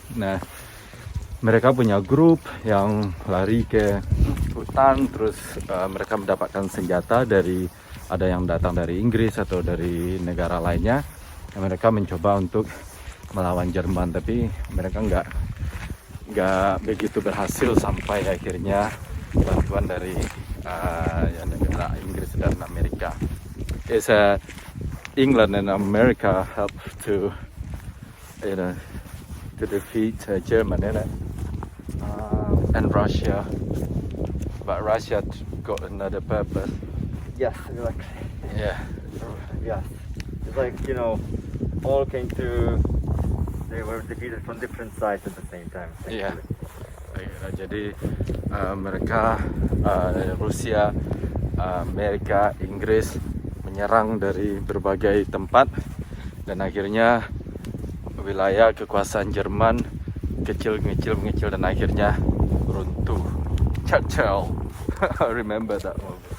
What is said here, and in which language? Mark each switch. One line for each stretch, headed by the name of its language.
Indonesian: Nah, mereka punya grup yang lari ke hutan, terus mereka mendapatkan senjata ada yang datang dari Inggris atau dari negara lainnya. Mereka mencoba untuk melawan Jerman, tapi mereka nggak begitu berhasil sampai akhirnya bantuan dari negara Inggris dan Amerika.
English: It's England and America help to defeat Germany, and Russia. But Russia got another purpose. Yes, exactly. Yeah. Yes. It's like, all came to, they were defeated from different sides at the same time.
Indonesian: Iya. Jadi mereka, Rusia, Amerika, Inggris menyerang dari berbagai tempat, dan akhirnya wilayah kekuasaan Jerman kecil, dan akhirnya runtuh.
English: Churchill, remember that one.